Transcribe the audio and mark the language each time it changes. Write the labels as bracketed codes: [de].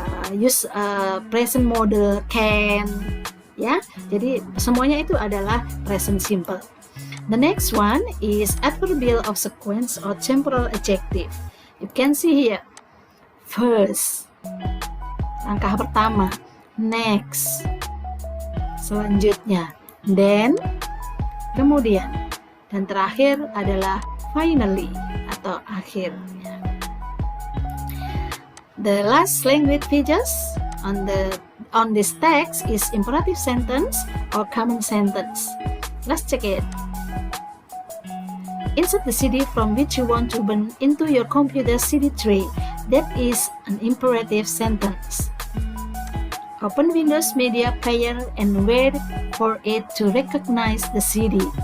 [en] use present model can, ya. [id] Jadi semuanya itu adalah present simple. [en] The next one is adverbial of sequence or temporal adjective. You can see here. First, [id] langkah pertama. [en] Next, [id] selanjutnya. [en] Then, [id] kemudian. Dan terakhir adalah finally atau akhirnya. [en] The last language features on this text is imperative sentence or command sentence. Let's check it. Insert the CD from which you want to burn into your computer CD tray. That is an imperative sentence. Open Windows Media Player and wait for it to recognize the CD.